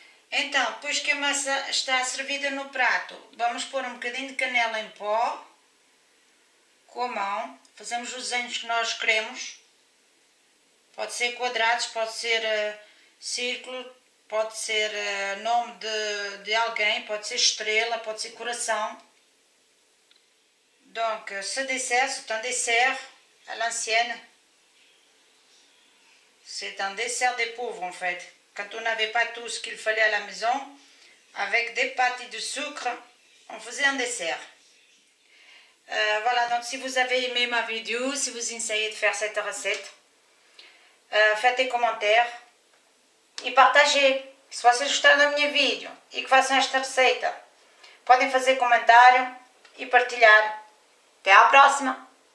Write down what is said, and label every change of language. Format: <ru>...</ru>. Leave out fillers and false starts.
<pt>Então, depois que a massa está servida no prato, vamos pôr um bocadinho de canela em pó, com a mão, fazemos os desenhos que nós queremos, pode ser quadrados, pode ser círculo, pode ser nome de alguém, pode ser estrela, pode ser coração.</pt> <fr>Donc, ce dessert, c'est un dessert à l'ancienne. C'est un dessert des pauvres en fait. Quand on n'avait pas tout ce qu'il fallait à la maison, avec des pâtes et du sucre, on faisait un dessert. Voilà, donc si vous avez aimé ma vidéo, si vous essayez de faire cette recette, faites des commentaires e partagez.</fr> <pt>Se vocês gostaram da minha vídeo e que façam esta receita, podem fazer comentário e partilhar. Até à próxima!</pt>